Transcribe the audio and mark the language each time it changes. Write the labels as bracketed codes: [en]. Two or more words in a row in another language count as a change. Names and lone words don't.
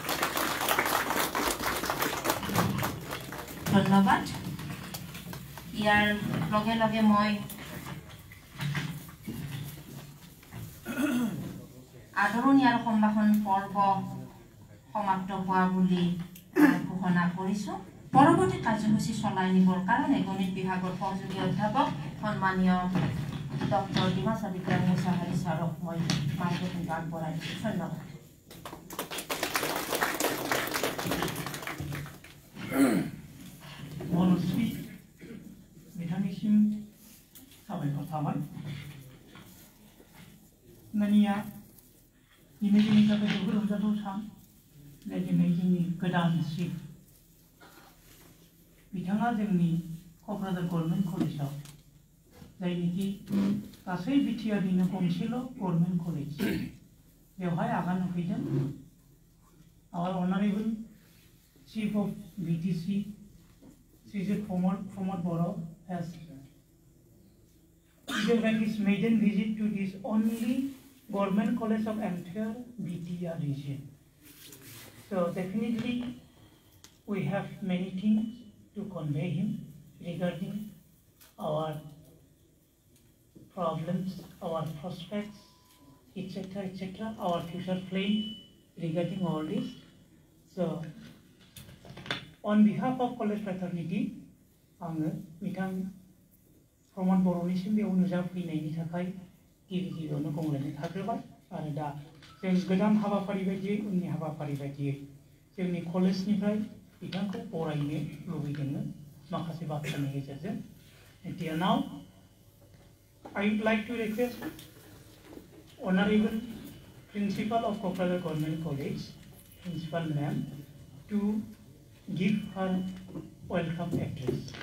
[as] ধন্যবাদ ইয়াৰ লগে লগে মই আদৰণি আৰু সম্ভাষণ পৰ্ব সমাপ্ত হোৱা বুলি ঘোষণা কৰিছো পৰৱৰ্তী কাৰ্যসূচী চলাই নিবৰ কাৰণে গণিত বিভাগৰ সহযোগী অধ্যাপক সন্মানীয় ডক্টৰ ডিমা চাদিকা মুছাহাৰী ছাৰক মই মাইক্ৰফোন আগবঢ়াই দিছোঁ ধন্যবাদ [brx] মনস্বী बिथांनिसिम साबायखर थाबाय मानिया दिनै जोंनि थाखाय जोबोद रंजाथाव सान दिनै जोंनि गोदान चिफ बिथाङा जोंनि क'क्राझार गभर्नमेन्ट कलेजाव जायनिखि गासै बिटिआरनिनो गंसेल' [en] Government College [brx] बेवहाय आगान होफैदों आवर [en] Honorable Chief of BTC [brx] श्रीजुत प्रमोद बड़ो [en] has given his maiden visit to this only government college of entire BTR region. So definitely we have many things to convey him regarding our problems, our prospects, etc., our future plan regarding all this. So on behalf of college fraternity, [brx] आङो बिथां प्रमोद बर'निसिम बेयाव नुजाफैनायनि थाखाय गिबियावनो गंग्लायनाय थाग्रोबाय आरो दा जों गोदान हाबाफारि बायदियै उननि हाबाफारि बायदियै जोंनि कलेजनिफ्राय बिथांखौ बरायनो लुबैदोंमोन माखासे बाथ्रानि गेजेरजों [en] Now I would like to request Honorable Principal of Kokrala Government College, Principal Ma'am, to give her welcome address.